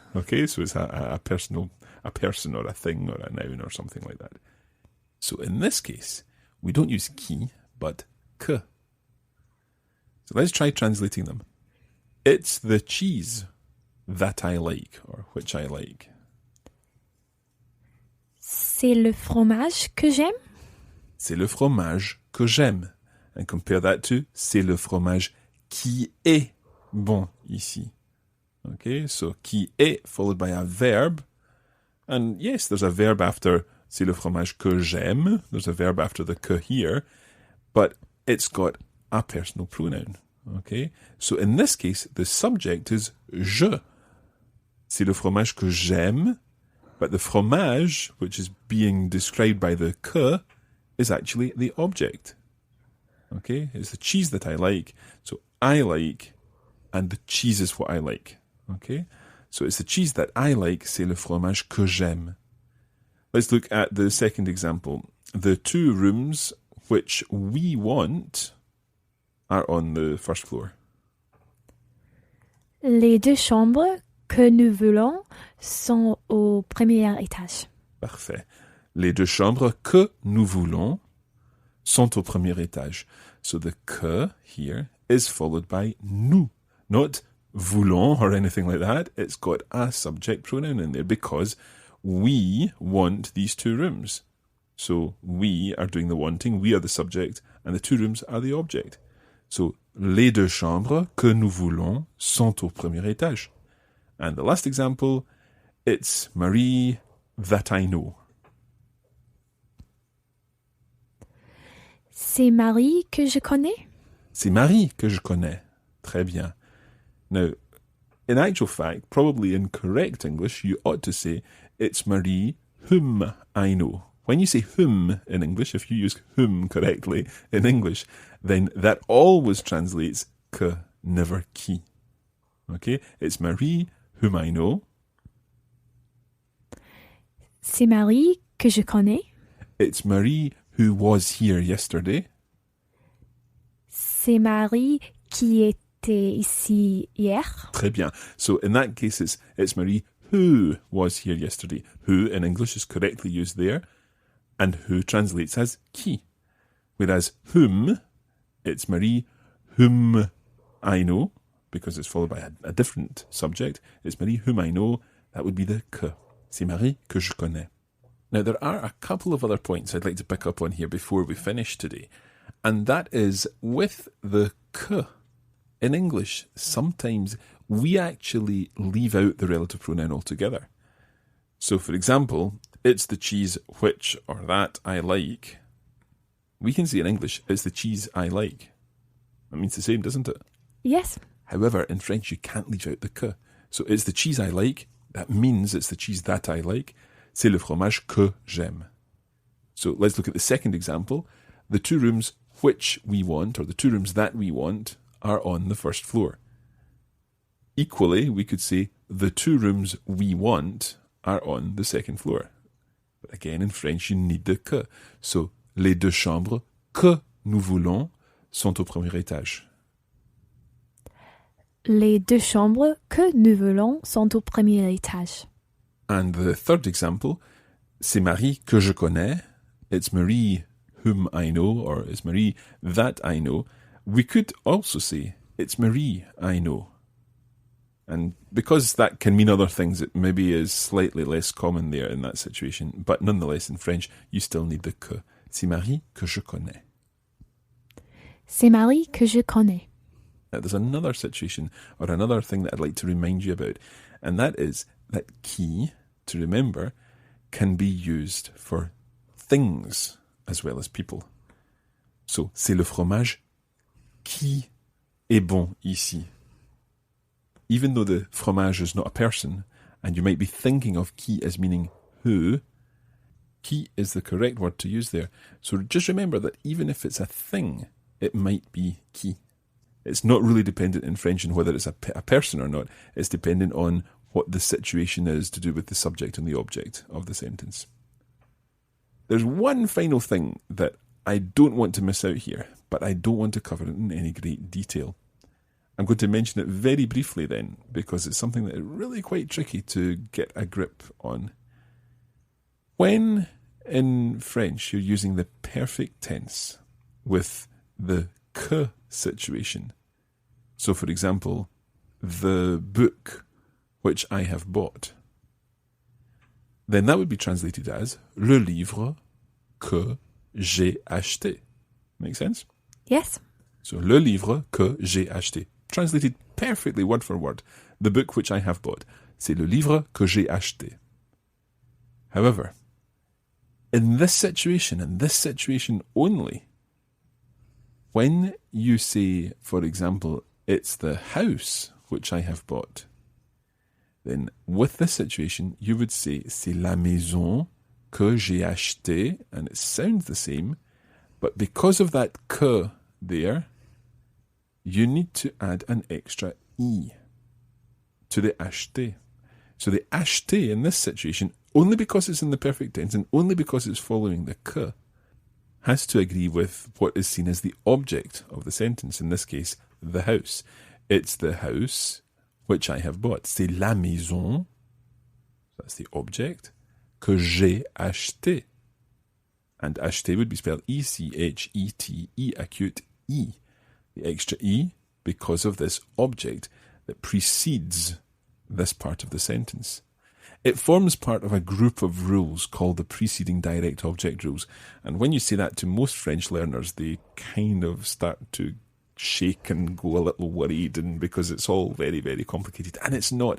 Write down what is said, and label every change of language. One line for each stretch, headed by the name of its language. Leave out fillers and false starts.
English: Okay, so it's a person or a thing or a noun or something like that. So in this case, we don't use qui, but que. So let's try translating them. It's the cheese that I like, or which I like.
French: C'est le fromage que j'aime. C'est le fromage que j'aime.
English: And compare that to
French: c'est le fromage qui est bon ici.
English: Okay, so qui est followed by a verb. And yes, there's a verb after c'est le fromage que j'aime. There's a verb after the que here. But it's got a personal pronoun. Okay, so in this case, the subject is je.
French: C'est le fromage que j'aime.
English: But the fromage, which is being described by the que, is actually the object. Okay, it's the cheese that I like. So I like, and the cheese is what I like. Okay, so it's the cheese that I like,
French: c'est le fromage que j'aime.
English: Let's look at the second example. The two rooms which we want are on the first floor.
French: Les deux chambres que nous voulons sont au premier étage. Parfait. Les deux chambres que nous voulons sont au premier étage.
English: So the que here is followed by nous, not voulons or anything like that. It's got a subject pronoun in there because we want these two rooms. So we are doing the wanting, we are the subject, and the two rooms are the object.
French: So les deux chambres que nous voulons sont au premier étage.
English: And the last example, it's Marie that I know.
French: C'est Marie que je connais. C'est Marie que je connais. Très bien.
English: Now, in actual fact, probably in correct English, you ought to say, it's Marie whom I know. When you say whom in English, if you use whom correctly in English, then that always translates que, never qui. Okay? It's Marie whom I know.
French: C'est Marie que je connais.
English: It's Marie who was here yesterday.
French: C'est Marie qui était ici hier. Très bien.
English: So in that case, it's Marie who was here yesterday. Who in English is correctly used there, and who translates as qui. Whereas whom, it's Marie whom I know, because it's followed by a different subject. It's Marie whom I know. That would be the que.
French: C'est Marie que je connais.
English: Now, there are a couple of other points I'd like to pick up on here before we finish today. And that is with the que. In English, sometimes we actually leave out the relative pronoun altogether. So, for example, it's the cheese which or that I like. We can say in English, it's the cheese I like. That means the same, doesn't it? Yes. However, in French, you can't leave out the que. So it's the cheese I like. That means it's the cheese that I like.
French: C'est le fromage que j'aime.
English: So let's look at the second example. The 2 rooms which we want, or the 2 rooms that we want, are on the first floor. Equally, we could say the 2 rooms we want are on the second floor. But again, in French, you need the que.
French: So, les 2 chambres que nous voulons sont au premier étage. Les 2 chambres que nous voulons sont au premier étage.
English: And the third example,
French: c'est Marie que je connais.
English: It's Marie whom I know, or it's Marie that I know. We could also say, it's Marie I know. And because that can mean other things, it maybe is slightly less common there in that situation. But nonetheless, in French, you still need the que.
French: C'est Marie que je connais. C'est Marie que je connais.
English: Now, there's another situation, or another thing that I'd like to remind you about, and that is that qui, to remember, can be used for things as well as people.
French: So, c'est le fromage qui est bon ici.
English: Even though the fromage is not a person, and you might be thinking of qui as meaning who, qui is the correct word to use there. So just remember that even if it's a thing, it might be qui. It's not really dependent in French on whether it's a person or not. It's dependent on what the situation is to do with the subject and the object of the sentence. There's one final thing that I don't want to miss out here, but I don't want to cover it in any great detail. I'm going to mention it very briefly then, because it's something that is really quite tricky to get a grip on. When in French you're using the perfect tense with the que situation, so for example, the book which I have bought, then that would be translated as
French: le livre que j'ai acheté.
English: Make sense? Yes.
French: So, le livre que j'ai acheté.
English: Translated perfectly word for word. The book which I have bought.
French: C'est le livre que j'ai acheté.
English: However, in this situation, and this situation only, when you say, for example, it's the house which I have bought, then with this situation, you would say,
French: c'est la maison que j'ai acheté,
English: and it sounds the same, but because of that que there, you need to add an extra E to the acheté. So the acheté in this situation, only because it's in the perfect tense and only because it's following the que, has to agree with what is seen as the object of the sentence, in this case, the house. It's the house which I have bought.
French: C'est la maison,
English: that's the object,
French: que j'ai acheté.
English: And acheté would be spelled E-C-H-E-T, E acute E. The extra E because of this object that precedes this part of the sentence. It forms part of a group of rules called the preceding direct object rules. And when you say that to most French learners, they kind of start to shake and go a little worried, and because it's all very, very complicated. And it's not.